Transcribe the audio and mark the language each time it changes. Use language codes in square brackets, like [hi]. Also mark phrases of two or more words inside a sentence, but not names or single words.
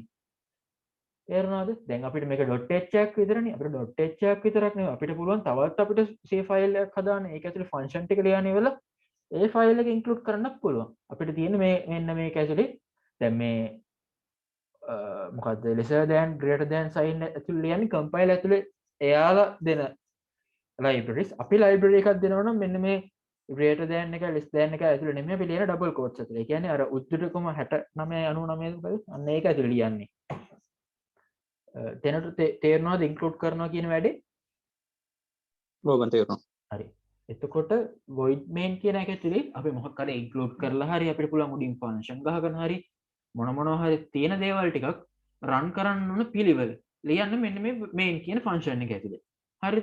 [si] තේරුණාද? දැන් අපිට මේක .h එකක් විතරනේ. අපිට .h එකක් විතරක් නෙවෙයි අපිට පුළුවන් තවත් අපිට C ෆයිල් එකක් හදාන්න. ඒක ඇතුලේ ෆන්ක්ෂන් ටික ලියන්න ඉවරලා ඒ ෆයිල් එක ඉන්ක්ලූඩ් කරන්නත් පුළුවන්. අපිට තියෙන්නේ මේ මෙන්න මේක ඇතුලේ දැන් මේ මොකද්ද [en] lesser than greater than sign [si] ඇතුලේ ලියන්නේ කම්පයිල් ඇතුලේ එයාලා දෙන libraries. අපි library එකක් දෙනවා නම් මෙන්න මේ [en] greater than [si] එක [en] less than [si] එක ඇතුලේ නෙමෙයි අපි ලියන [en] double quotes [si] ඇතුලේ. ඒ කියන්නේ අර උද්දෘතකම 69 99 අන්න ඒක ඇතුලේ ලියන්නේ. තැනට තේරෙනවද ඉන්ක්ලූඩ් කරනවා කියන වැඩේ? ඔව් බං තේරුණා. හරි. එතකොට [en] void main [si] කියන එක ඇතුලේ අපි මොකක් හරි ඉන්ක්ලූඩ් කරලා හරි අපිට පුළුවන් උඩින් ෆන්ක්ෂන් ගහගෙන හරි මොනවා හරි තියෙන දේවල් ටිකක් රන් කරන්න ඕන පිළිවෙල ලියන්න මෙන්න මේ main කියන ෆන්ක්ෂන් එක ඇතුලේ. හරිද?